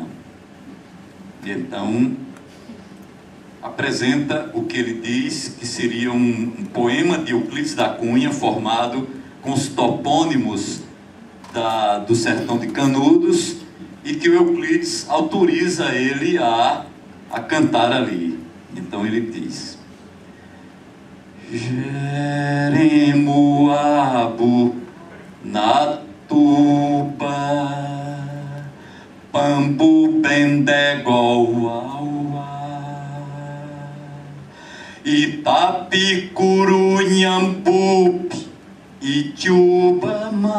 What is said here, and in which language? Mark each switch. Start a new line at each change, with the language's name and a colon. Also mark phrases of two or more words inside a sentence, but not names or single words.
Portuguese: Então, apresenta o que ele diz que seria um poema de Euclides da Cunha, formado com os topônimos do sertão de Canudos, e que o Euclides autoriza ele a cantar ali. Então ele diz: Jeremoabo na tuba, Pambu bendegol Itapicuru Nhambup, Itiuba